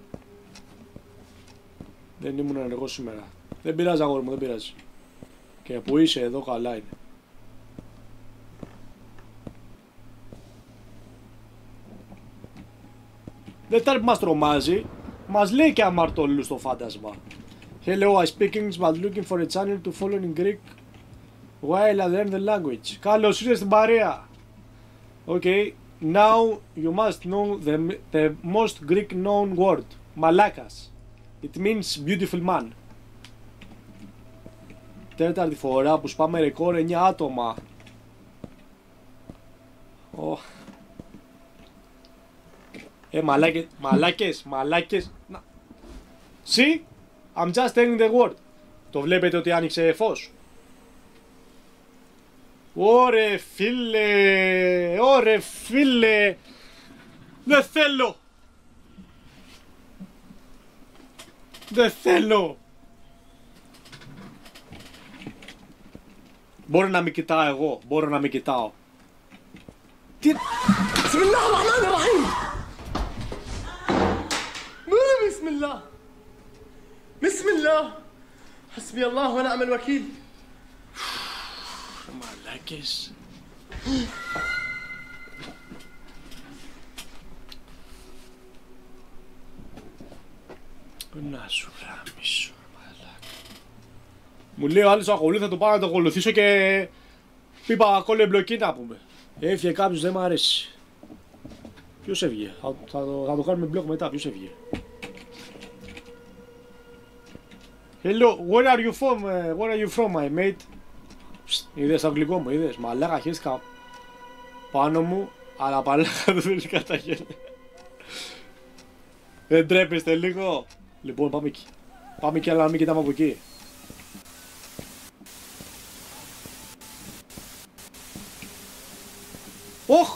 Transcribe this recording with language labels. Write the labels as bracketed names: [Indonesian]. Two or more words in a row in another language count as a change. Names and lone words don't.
[Greek] Δεν ήμουν ενεργός σήμερα. Δεν πειράζει, αγόρι μου, δεν πειράζει. Και που είσαι εδώ καλά είναι. Δεν φτάνει που μας τρομάζει. Μας λέει και αμαρτωλού στο φάντασμα. [English] Hello, I speak English but looking for a channel to follow in Greek while I learn the language. [Greek] Καλώς ήρθες στην παρέα. [English] Okay, now you must know the most Greek known word. Malakas. It means beautiful man. [Greek] Τέταρτη φορά που σπάμε ρεκόρ 9 άτομα. Oh. Μαλάκες. [English] See, I'm just telling the word. [Greek] Το βλέπετε ότι άνοιξε φως? Ωρε φίλε. Δεν θέλω. Μπορώ να μην κοιτάω εγώ. Τι... [Arabic] بسم الله الرحمن الرحيم. Bismillah. حسبي الله ونعم الوكيل. [Greek] Μαλάκες. Να σου γάμισω, μαλάκα. Μου λέει ο άλλος ακολουθεί, θα το πάω να το ακολουθήσω και... Είπα κόλλε εμπλοκή να πούμε. Έφυγε κάποιος, δεν μ' αρέσει. Ποιος έφυγε? Θα το κάνουμε μπλοκ μετά. Ποιος έφυγε? [English] Hello, where are you from, my mate? [Greek] Είδες το αγγλικό μου, είδες? Μαλάκα, χέστηκα πάνω μου, αλλά παλάκα δεν θέλει κατά χέρια. Δεν τρέπεστε λίγο? Λοιπόν, πάμε εκεί. Πάμε εκεί, αλλά να μην κοιτάμε από εκεί. Οχ!